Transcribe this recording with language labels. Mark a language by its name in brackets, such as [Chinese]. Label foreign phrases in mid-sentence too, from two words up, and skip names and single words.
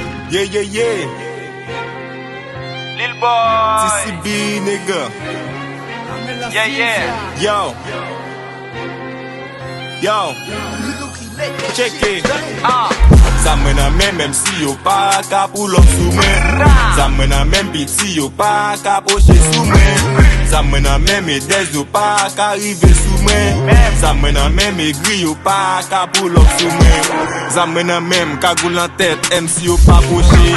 [English] Yeah, yeah, yeah. Lil Boy. T C B, nigga. Yeah, yeah. Yo. Yo. Check it. Ah. [Haitian Creole] Sa mwen nan men, menm si yo pa ka [English] pull up [Haitian Creole] sou mwen. Ra. Sa mwen nan men, piti yo pa ka poche sou mwen. Sa mwen nan men, medez yo pa ka rive sou mwen. Men. Sa mwen nan men, me gri yo pa ka [English] pull up [Haitian Creole] sou mwen. Sa mwen nan men, kagou lan tèt, M C yo pa poche.